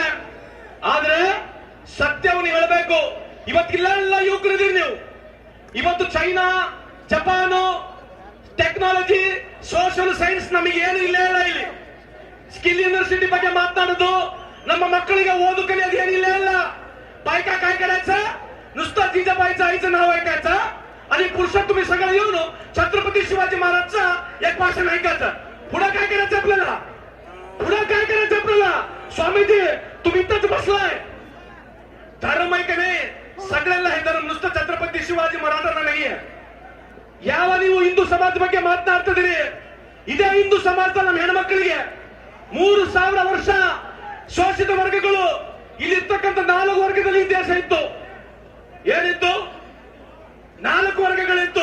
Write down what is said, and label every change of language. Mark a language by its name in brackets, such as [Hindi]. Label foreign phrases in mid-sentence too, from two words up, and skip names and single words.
[Kannada] ಆದ್ರೆ ಸತ್ಯವನ್ನು ಹೇಳಬೇಕು. ಇವತ್ತಿಲ್ಲ ಯುವಕರಿದ್ದೀರಿ ನೀವು. ಇವತ್ತು ಚೈನಾ, ಜಪಾನು, [English] technology, social science [Kannada] ನಮಗೆ ಏನು ಇಲ್ಲ ಇಲ್ಲ. ಇಲ್ಲಿ [English] skill university [Kannada] ಬಗ್ಗೆ ಮಾತನಾಡೋದು, ನಮ್ಮ मಕ್ಕಳಿಗೆ ಓದು ಕಲಿಯೋದು ಏನಿಲ್ಲ ಇಲ್ಲ. [Marathi] बायका काय करायचं, नुसतं जिजाबाईचं आईचं नाव ऐकायचं आणि पुरुषात तुम्ही सगळं येऊन छत्रपती शिवाजी महाराजचा एक भाषण ऐकायचं. पुढे काय करायचं आपल्याला, पुढे काय करायचं आपल्याला? स्वामीजी तुम्ही इथंच बसलाय, धर्म आहे का नाही? सगळ्यांना हे धर्म, नुसतं छत्रपती शिवाजी महाराजांना नाहीये. [Kannada] ಯಾವ ನೀವು ಹಿಂದೂ ಸಮಾಜ ಬಗ್ಗೆ ಮಾತನಾಡ್ತಿದ್ದೀರಿ, ಇದೇ ಹಿಂದೂ ಸಮಾಜದ ನಮ್ಮ ಹೆಣ್ಮಕ್ಳಿಗೆ 3000 ವರ್ಷ ಶೋಷಿತ ವರ್ಗಗಳು ಇಲ್ಲಿರ್ತಕ್ಕಂಥ 4 ವರ್ಗದಲ್ಲಿ ಇತಿಹಾಸ ಇತ್ತು. ಏನಿತ್ತು? 4 ವರ್ಗಗಳಿತ್ತು.